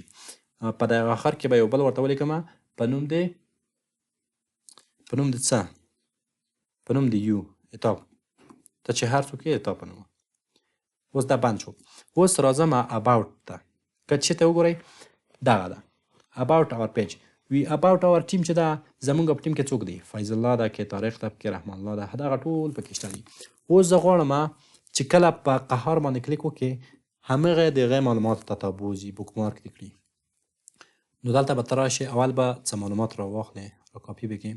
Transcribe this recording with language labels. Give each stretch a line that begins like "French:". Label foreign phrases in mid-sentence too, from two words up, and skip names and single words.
Pashto: په دغه آخر کې به یو بل ورته ولیکم په نوم د څه؟ په نوم د یو اتاب، ته چې هر څوک یې اتاب په نوم. اوس دا بند شو. اوس راځم about ته. که چې ته وګورئ دغه ده
English: about our page.
Pashto: وی
English: about our team
Pashto: چې ده زمونږ په ټیم کې څوک دی؟ فیض الله ده، کې طارق ده، کې رحمان الله ده، دغه ټول پکې شته دي. اوس زه غواړم چې کله په قهار باندې کلیک وکړې همغه د هغې معلوماتو ته تا بوځي، بوک مارک دې کړي. نو دلته به ته راشې، اول به څه معلومات را واخلې، را کاپي به کړې.